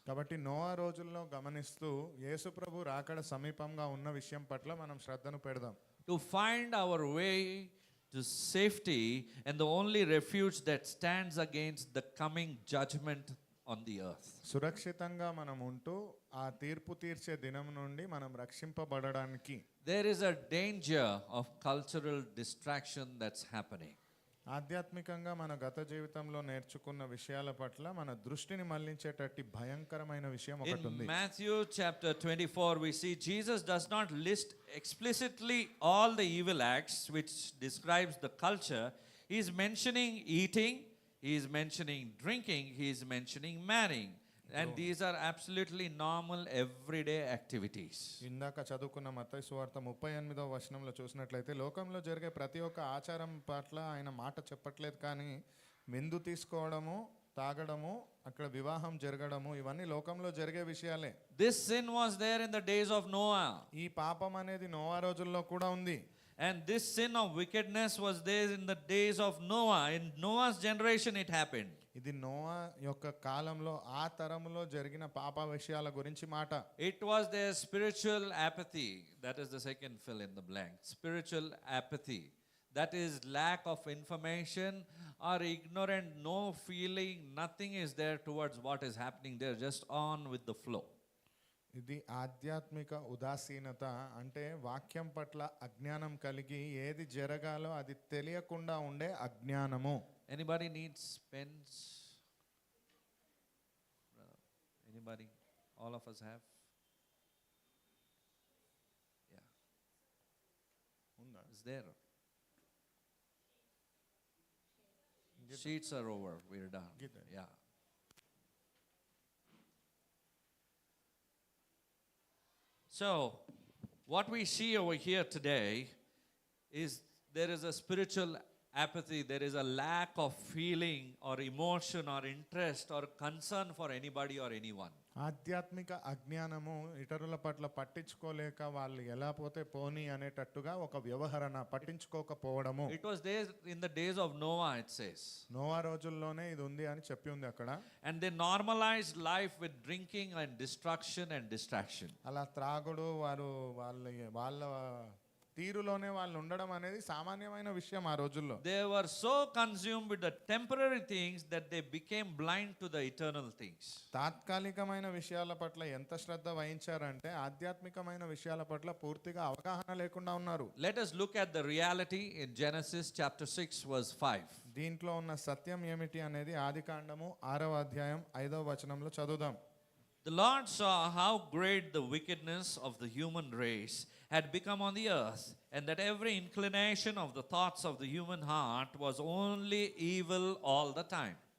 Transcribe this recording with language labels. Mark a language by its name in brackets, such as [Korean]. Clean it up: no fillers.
[Telugu] కాబట్టి నోవా రోజుల్లో గమనిస్తూ యేసు ప్రభు రాకడ సమీపంగా ఉన్న విషయం పట్ల మనం శ్రద్ధను పెడదాం. [English] To find our way to safety and the only refuge that stands against the coming judgment on the earth. [Telugu] సురక్షితంగా మనం ఉంటూ ఆ తీర్పు తీర్చే దినం నుండి మనం రక్షింపబడడానికి [English] There is a danger of cultural distraction that's happening. [Telugu] ఆధ్యాత్మికంగా మన గత జీవితంలో నేర్చుకున్న విషయాల పట్ల మన దృష్టిని మళ్లించేటట్టి భయంకరమైన విషయం ఒకటి [English] In [Telugu] ఉంది. [English] Matthew chapter 24, we see Jesus does not list explicitly all the evil acts which describes the culture. He is mentioning eating, he is mentioning drinking, he is mentioning marrying. And these are absolutely normal everyday activities. [Telugu] ఇందాక చదువుకున్న మత్తయి సువార్త 38వ వచనంలో చూసినట్లయితే లోకంలో జరిగే ప్రతి ఒక్క ఆచారం పట్ల ఆయన మాట చెప్పట్లేదు, కానీ విందు తీసుకోవడము, తాగడము, అక్కడ వివాహం జరగడము ఇవన్నీ లోకంలో జరిగే విషయాలే. [English] This sin was there in the days of Noah. [Telugu] ఈ పాపం అనేది నోవా రోజుల్లో కూడా ఉంది. [English] And this sin of wickedness was there in the days of Noah. In Noah's generation it happened. [Telugu] ఇది నోవా యొక్క కాలంలో ఆ తరములో జరిగిన పాప విషయాల గురించి మాట. [English] It was their spiritual apathy. That is the second fill in the blank. Spiritual apathy. That is lack of information or ignorant, no feeling, nothing is there towards what is happening. They're just on with the flow. [Telugu] ఇది ఆధ్యాత్మిక ఉదాసీనత, అంటే వాక్యం పట్ల అజ్ఞానం కలిగి ఏది జరగాలో అది తెలియకుండా ఉండే అజ్ఞానము. [English] Anybody needs pens? Anybody? All of us have? Yeah. Is there? Sheets are over. We're done. Get that. Yeah. So, what we see over here today is there is a spiritual apathy, there is a lack of feeling or emotion or interest or concern for anybody or anyone. [Telugu] ఆధ్యాత్మిక అజ్ఞానము, ఇతరుల పట్ల పట్టించుకోలేక వాళ్ళు ఎలా పోతే పోనీ అనేటట్టుగా ఒక వ్యవహరణ, పట్టించుకోకపోవడము. [English] It was there in the days of Noah, it says. [Telugu] Noah రోజుల్లోనే ఇది ఉంది అని చెప్పి ఉంది అక్కడ. [English] And they normalized life with drinking and destruction and distraction. [Telugu] అలా త్రాగుడు, వారు వాళ్ళ తీరులోనే వాళ్ళు ఉండడం అనేది సామాన్యమైన విషయం ఆ రోజుల్లో. [English] They were so consumed with the temporary things that they became blind to the eternal things. [Telugu] తాత్కాలికమైన విషయాల పట్ల ఎంత శ్రద్ధ వహించారంటే ఆధ్యాత్మికమైన విషయాల పట్ల పూర్తిగా అవగాహన లేకుండా ఉన్నారు. [English] Let us look at the reality in Genesis chapter 6 verse 5. [Telugu] దీంట్లో ఉన్న సత్యం ఏమిటి అనేది ఆదికాండము 6వ అధ్యాయం 5వ వచనంలో చదువుదాం. [English] The Lord saw how great the wickedness of the human race had become on the earth, and that every inclination of the thoughts of the human heart was only evil all the time.